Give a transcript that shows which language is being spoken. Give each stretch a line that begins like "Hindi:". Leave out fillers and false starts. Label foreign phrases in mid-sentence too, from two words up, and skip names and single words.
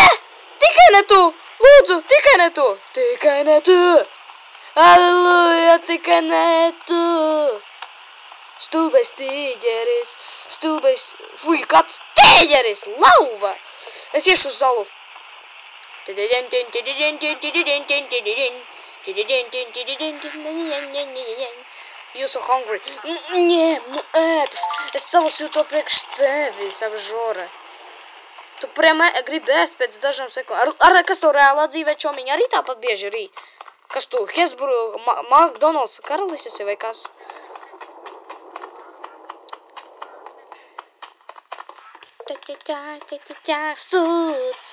Latvian: Tikai ne tu! Lūdzu, tikai ne tu! Tikai ne tu! Halleluja, tikai ne tu! Stulbais tīģeris! Fui, kāds tīģeris! Lauva! Es iešu uz zalu.
English: You so hungry.
Latvian: Nē, nu ētas. Es salasīju to priekš tevis, apžore. Tu priem gribi ēst pēc dažām sekundēm. Kas tu reālā dzīvē, čomiņi, arī tāpat bieži rī? Kas tu, Hesburu, McDonald's karalis esi vai kas? Sūds.